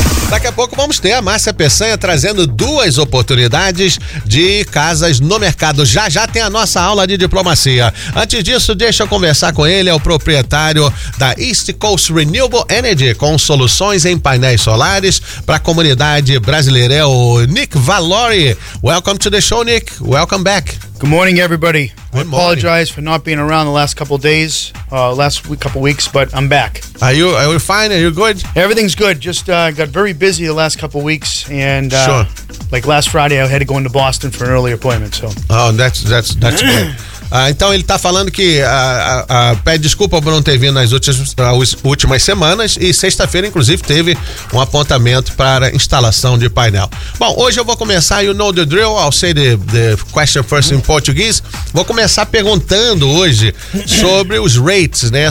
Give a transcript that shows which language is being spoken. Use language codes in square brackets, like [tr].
[pt] Daqui a pouco vamos ter a Márcia Peçanha trazendo duas oportunidades de casas no mercado. Já já tem a nossa aula de diplomacia. Antes disso, deixa eu conversar com ele, é o proprietário da East Coast Renewable Energy, com soluções em painéis solares para a comunidade brasileira. É o Nick Valori. [en] Welcome to the show, Nick. Welcome back. Good morning, everybody. Good morning. I apologize for not being around the last couple days, last couple weeks, but I'm back. Are you fine? Are you good? Everything's good. Just got very busy the last couple weeks, and like last Friday, I had to go into Boston for an early appointment. So. Oh, that's good. [pt] Então ele está falando que pede desculpa por não ter vindo nas últimas semanas e sexta-feira, inclusive, teve um apontamento para instalação de painel. Bom, hoje eu vou começar, [en] you know the drill, I'll say the question first in Portuguese. [pt] Vou começar perguntando hoje sobre os rates, né?